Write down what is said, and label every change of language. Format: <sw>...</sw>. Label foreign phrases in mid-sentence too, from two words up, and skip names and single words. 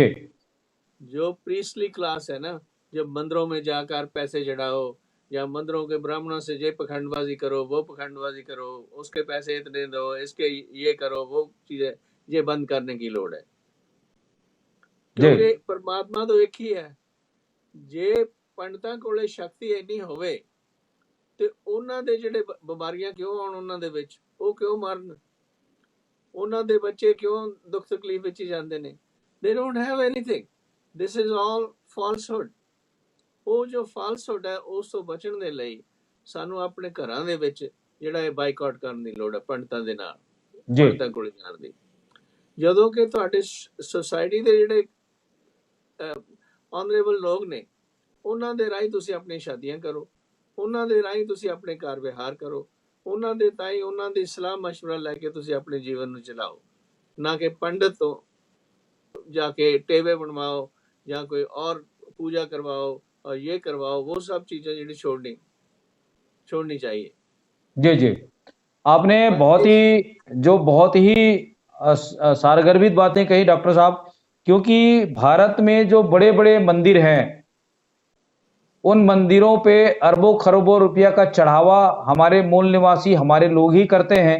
<hi>जो प्रीस्टली क्लास है ना, जब मंदिरों में जाकर पैसे चढ़ाओ या मंदिरों के ब्राह्मणों से ये पखंडबाजी करो, वो पखंडबाजी करो, उसके पैसे इतने दो, इसके ये करो, वो चीजें, ये बंद करने की लोड़ है। क्योंकि परमात्मा तो एक ही है।</hi> <pa>ਜੇ ਪੰਡਤਾਂ ਕੋਲੇ ਸ਼ਕਤੀ ਇੰਨੀ ਹੋਵੇ ਤੇ ਉਹਨਾਂ ਦੇ ਜਿਹੜੇ ਬਿਮਾਰੀਆਂ ਕਿਉਂ ਆਉਣ ਉਹਨਾਂ ਦੇ ਵਿੱਚ, ਉਹ ਕਿਉਂ ਮਰਨ, ਉਹਨਾਂ ਦੇ ਬੱਚੇ ਕਿਉਂ ਦੁੱਖ ਤਕਲੀਫ ਵਿੱਚ ਜਾਂਦੇ ਨੇ।</pa> <en>they don't have anything, this is all falsehood।</en> <pa>ਉਹ ਜੋ falsehood ਹੈ ਉਸ ਤੋਂ ਬਚਣ ਦੇ ਲਈ ਸਾਨੂੰ ਆਪਣੇ ਘਰਾਂ ਦੇ ਵਿੱਚ ਜਿਹੜਾ ਇਹ ਬਾਈਕਾਟ ਕਰਨ ਦੀ ਲੋੜ ਹੈ ਪੰਡਤਾਂ ਦੇ ਨਾਲ, ਪੰਡਤਾਂ ਕੋਲ ਜਾਣ ਦੀ। ਜਦੋਂ ਕਿ ਤੁਹਾਡੇ ਸੋਸਾਇਟੀ ਦੇ ਜਿਹੜੇ ਆਨਰੇਬਲ ਲੋਕ ਨੇ ਉਹਨਾਂ ਦੇ ਰਾਹੀਂ ਤੁਸੀਂ ਆਪਣੀਆਂ ਸ਼ਾਦੀਆਂ ਕਰੋ, ਉਹਨਾਂ ਦੇ ਰਾਹੀਂ ਤੁਸੀਂ ਆਪਣੇ ਕਾਰ ਵਿਹਾਰ ਕਰੋ, ਉਹਨਾਂ ਦੇ ਤਾਈ ਉਹਨਾਂ ਦੀ ਸਲਾਹ ਮਸ਼ਵਰਾ ਲੈ ਕੇ ਤੁਸੀਂ ਆਪਣੇ ਜੀਵਨ ਨੂੰ ਚਲਾਓ, ਨਾ ਕਿ ਪੰਡਤ ਤੋਂ</pa> <hi>जाके टेबे बनवाओ या कोई और पूजा करवाओ और ये करवाओ, वो सब चीजें जी छोड़नी चाहिए। जी जी, आपने बहुत ही सारगर्भित बातें कही डॉक्टर साहब, क्योंकि भारत में जो बड़े बड़े मंदिर हैं उन मंदिरों पे अरबों खरबों रुपया का चढ़ावा हमारे मूल निवासी हमारे लोग ही करते हैं।</hi>